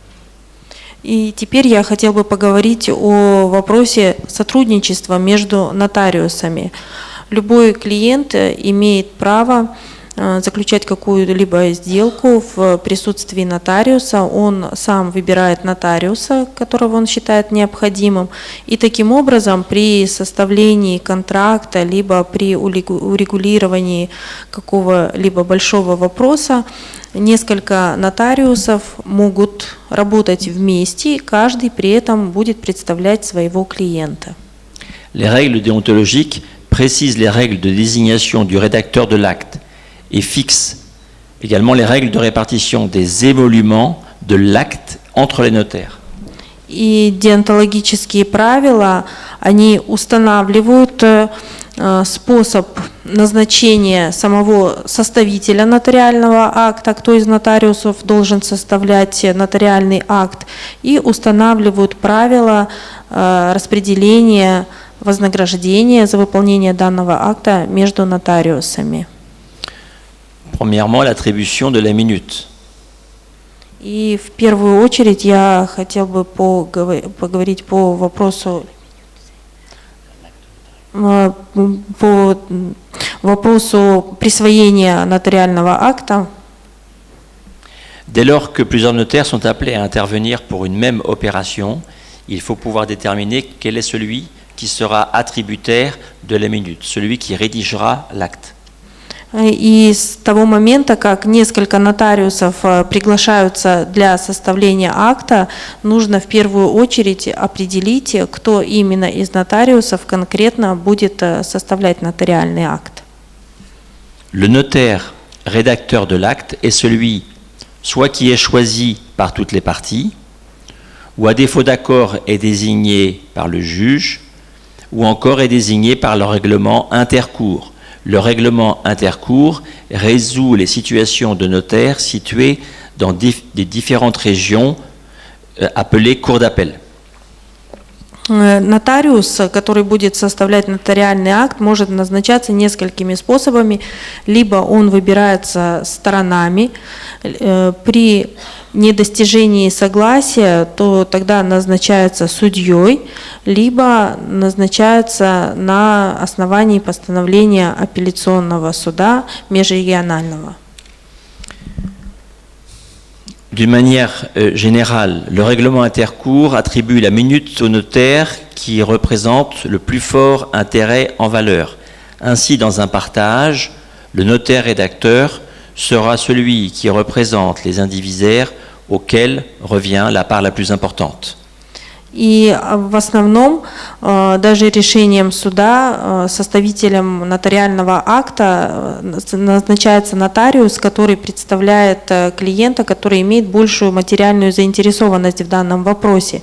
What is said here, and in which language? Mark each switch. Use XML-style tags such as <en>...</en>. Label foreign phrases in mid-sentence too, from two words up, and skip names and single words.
<ru>И теперь я хотел бы поговорить о вопросе сотрудничества между нотариусами. Любой клиент имеет право заключать какую-либо сделку в присутствии нотариуса, он сам выбирает нотариуса, которого он считает необходимым, и таким образом при составлении контракта, либо при урегулировании какого-либо большого вопроса несколько нотариусов могут работать вместе, каждый при этом будет представлять своего клиента.</ru> <fr>Les règles déontologiques précisent les règles de désignation du rédacteur de l'acte et fixe également les règles de répartition des émoluments de l'acte entre les notaires.</fr> <ru>И деонтологические правила, они устанавливают способ назначения самого составителя нотариального акта, кто из нотариусов должен составлять нотариальный акт, и устанавливают правила распределения вознаграждения за выполнение данного акта между нотариусами.</ru> <fr>Premièrement, l'attribution de la minute.</fr> <ru>И в первую очередь я хотел бы поговорить по вопросу присвоения нотариального акта.</ru> <fr>Dès lors que plusieurs notaires sont appelés à intervenir pour une même opération, il faut pouvoir déterminer quel est celui qui sera attributaire de la minute, celui qui rédigera l'acte.</fr> <ru>И с того момента, как несколько нотариусов приглашаются для составления акта, нужно в первую очередь определить, кто именно из нотариусов конкретно будет составлять нотариальный акт.</ru> <fr>Le notaire rédacteur de l'acte est celui soit qui est choisi par toutes les parties, ou à défaut d'accord est désigné par le juge, ou encore est désigné par le règlement intercours. Le règlement intercours résout les situations de notaires situés dans des différentes régions appelées cours d'appel.</fr> <ru>Нотариус, который будет составлять нотариальный акт, может назначаться несколькими способами. Либо он выбирается сторонами. При недостижении согласия, то тогда назначается судьей, либо назначается на основании постановления апелляционного суда межрегионального.</ru> <fr>D'une manière générale, le règlement intercours attribue la minute au notaire qui représente le plus fort intérêt en valeur. Ainsi, dans un partage, le notaire rédacteur sera celui qui représente les indivisaires auxquels revient la part la plus importante.</fr> <ru>И в основном даже решением суда составителем нотариального акта назначается нотариус, который представляет клиента, который имеет большую материальную заинтересованность в данном вопросе.</ru>